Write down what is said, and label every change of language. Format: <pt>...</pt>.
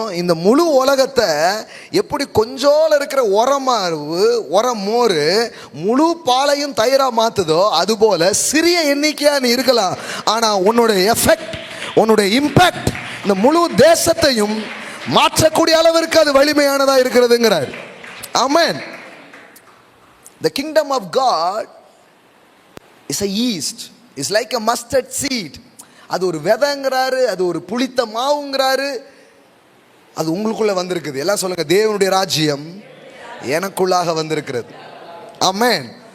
<ta>இந்த முழு உலகத்தை எப்படி கொஞ்சோல இருக்கிற உரமோர் முழு பாலையும் தயிரா மாத்துதோ அதுபோல சிறிய எண்ணிக்கையா நீ இருக்கலாம். ஆனா உன்னுடைய எஃபெக்ட், உன்னுடைய இம்பாக்ட் இந்த முழு தேசத்தையும் மாற்றக்கூடிய அளவிற்கு அது வலிமையானதா இருக்கிறதுங்கிறார். ஆமென்.</ta> <en>The kingdom of God is a yeast, is like a mustard seed.</en> <ta>அது ஒரு விதைங்கிறாரு, அது ஒரு புளித்த மாவுங்கிறாரு. அது உங்களுக்குள்ள வந்திருக்குது. எல்லாம் சொல்லுங்க, தேவனுடைய ராஜ்யம் எனக்குள்ளாக வந்திருக்கிறது. ஆமென்.</ta>